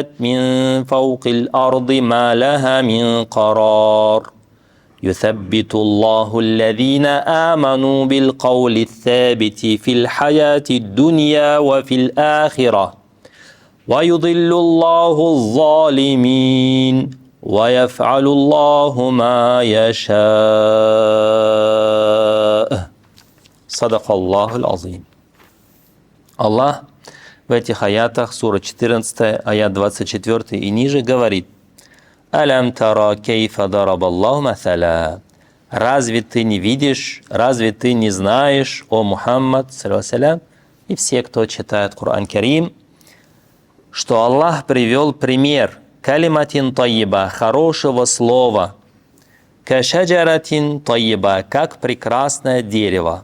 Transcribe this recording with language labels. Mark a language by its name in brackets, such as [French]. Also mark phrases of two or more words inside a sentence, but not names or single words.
[Arabic] من فوق الأرض ما لها من قرار يثبت الله الذين آمنوا بالقول الثابت في الحياة الدنيا وفي الآخرة ويضل الله الظالمين ويفعل الله ما يشاء. صدق الله العظيم. [Russian] Аллах в этих аятах, сура 14, аят 24 и ниже, говорит: [Arabic] «ألم تر كيف ضرب الله مثلا». [Russian] Разве ты не видишь, разве ты не знаешь, о Мухаммад, салям, и все, кто читает Коран Карим, что Аллах привел пример [Arabic] كلمة طيبة, [Russian] хорошего слова, [Arabic] كشجرة طيبة, [Russian] как прекрасное дерево.